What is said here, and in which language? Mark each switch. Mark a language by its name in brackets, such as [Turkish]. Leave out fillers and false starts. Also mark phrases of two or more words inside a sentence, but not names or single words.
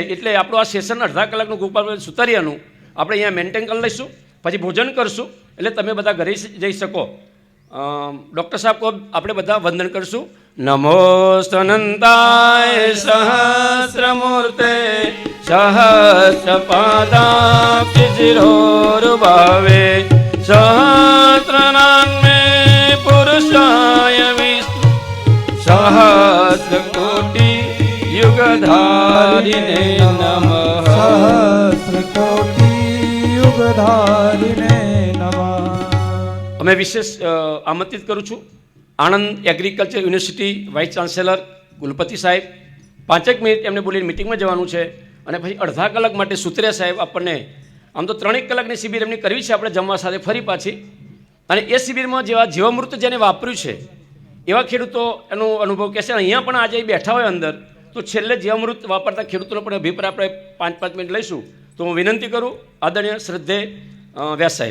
[Gujarati] એટલે આપણું આ સેશન 1/2 કલાકનું ગોપાલભાઈ સુતરિયાનું આપણે અહીંયા મેન્ટેન કરી લઈશું. પછી ભોજન કરશું એટલે તમે બધા ઘરે જઈ શકો. ડૉક્ટર સાહેબ કો આપણે બધા વંદન કરશું. [Sanskrit] नमो स्तनंताय सहस्रमूर्ते सहस्रपादाब्ज शिरोरुभावे सहस्रनामे पुरुषाय विष्णु सहस्रकोटि युगधारिणे नमः। सहस्रकोटि युगधारिणे नमः। [Gujarati] અમે વિશેષ આમંત્રિત કરું છું આણંદ એગ્રીકલ્ચર યુનિવર્સિટી [English] vice chancellor [Gujarati] કુલપતિ સાહેબ 5 મિનિટ એમને બોલીને મિટિંગમાં જવાનું છે અને પછી અડધા કલાક માટે સુત્રિયા સાહેબ આપણને આમ તો 3 કલાકની શિબિર એમની કરવી છે આપણે જમવા સાથે ફરી પાછી અને એ શિબિરમાં જેવા જીવામૃત જેને વાપર્યું છે એવા ખેડૂતો એનો અનુભવ કહેશે અહીંયા પણ આજે બેઠા હોય અંદર તો છેલ્લે જીવામૃત વાપરતા ખેડૂતોનો પણ અભિપ્રાય આપણે 5 મિનિટ લઈશું તો હું વિનંતી કરું આદરણીય શ્રદ્ધેય વ્યાસ સાહેબ।